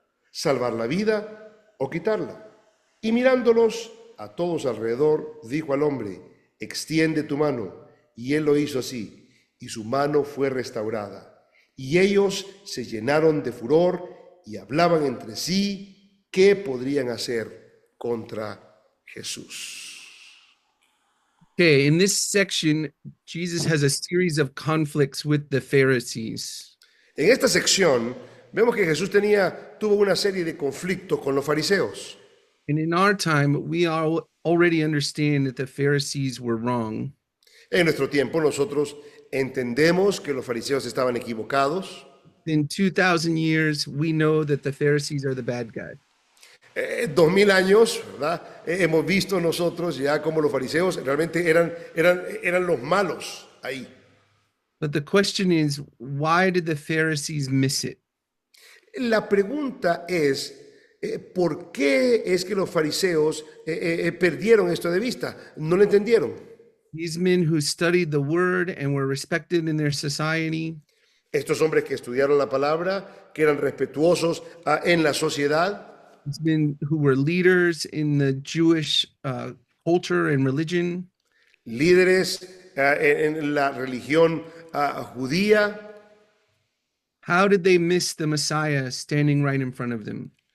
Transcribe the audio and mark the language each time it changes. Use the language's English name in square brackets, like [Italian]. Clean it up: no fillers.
[Spanish] ¿Salvar la vida o quitarla? Y mirándolos a todos alrededor, dijo al hombre, extiende tu mano. Y él lo hizo así, y su mano fue restaurada. Y ellos se llenaron de furor y hablaban entre sí qué podrían hacer contra Jesús. [English] Okay, in this section, Jesus has a series of conflicts with the Pharisees. [Spanish] En esta sección vemos que Jesús tuvo una serie de conflictos con los fariseos. [English] And in our time, we all already understand that the Pharisees were wrong. [Spanish] En nuestro tiempo nosotros entendemos que los fariseos estaban equivocados. [English] In 2,000 years, we know that the Pharisees are the bad guy. [Spanish] 2000 años, ¿verdad? Hemos visto nosotros ya como los fariseos realmente eran los malos ahí. [English] But the question is, why did the Pharisees miss it? [Spanish] La pregunta es, ¿por qué es que los fariseos perdieron esto de vista? ¿No lo entendieron? [English] These men who studied the word and were respected in their society, [Spanish] Estos hombres que estudiaron la palabra, que eran respetuosos en la sociedad, [English] these men who were leaders in the Jewish culture and religion, [Spanish] líderes en la religión judía, [English] how did they miss the Messiah standing right in front of them?